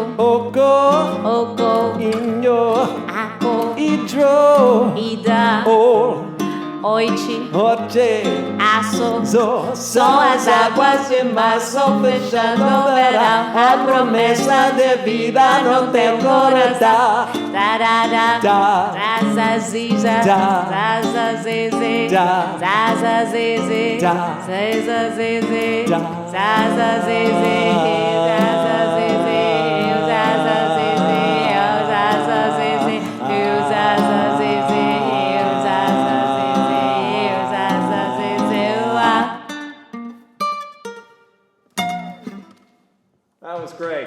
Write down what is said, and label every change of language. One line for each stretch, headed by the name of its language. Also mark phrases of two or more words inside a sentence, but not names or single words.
Portuguese: oco, inho, aco, hidro, ida, oite, oche, aço. zo. São as águas de março fechando o verão, a promessa de vida no teu coração. Tarara, zazaziza, zazazeze, zazazeze, zazazeze, zazazeze, zazazeze,
English: That was great.